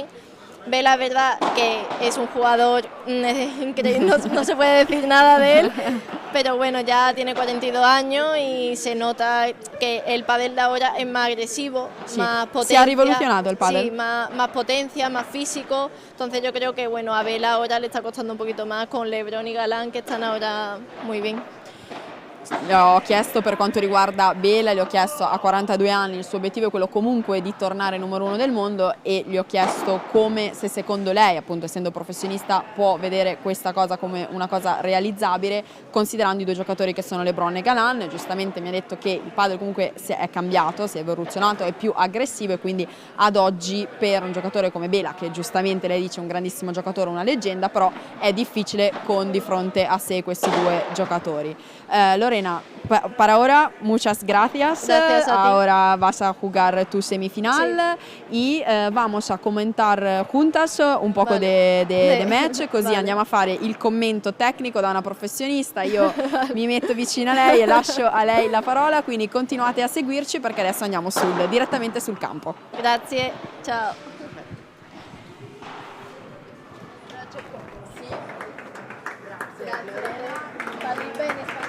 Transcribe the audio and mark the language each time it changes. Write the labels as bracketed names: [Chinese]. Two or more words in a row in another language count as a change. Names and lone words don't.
[Spanish] Vela, es verdad que es un jugador increíble, no se puede decir nada de él, pero bueno, ya tiene 42 años y se nota que el pádel de ahora es más agresivo, Sí. más Se potencia. [Italian] ha rivoluzionato [Spanish] el pádel. Sí, más potencia, más físico, entonces yo creo que bueno, a Vela ahora le está costando un poquito más con LeBron y Galán, [Italian] che stanno [Spanish] ahora muy bien. [Italian] Le ho chiesto per quanto riguarda Bela, gli ho chiesto a 42 anni, il suo obiettivo è quello comunque di tornare numero 1 del mondo, e gli ho chiesto come, se secondo lei, appunto essendo professionista, può vedere questa cosa come una cosa realizzabile considerando i due giocatori che sono LeBron e Galán. Giustamente mi ha detto che il padel comunque è cambiato, si è evoluzionato, è più aggressivo, e quindi ad oggi per un giocatore come Bela, che giustamente lei dice è un grandissimo giocatore, una leggenda, però è difficile con di fronte a sé questi due giocatori. [Spanish] Lorena, para ahora, muchas gracias. Gracias a ti. Ahora vas a jugar tu semifinal y vamos a commentar juntas un poco de match, così Vale. [Italian] andiamo a fare il commento tecnico da una professionista. Io mi metto vicino a lei e lascio a lei la parola, quindi continuate a seguirci perché adesso andiamo direttamente sul campo. Grazie, ciao. Parli bene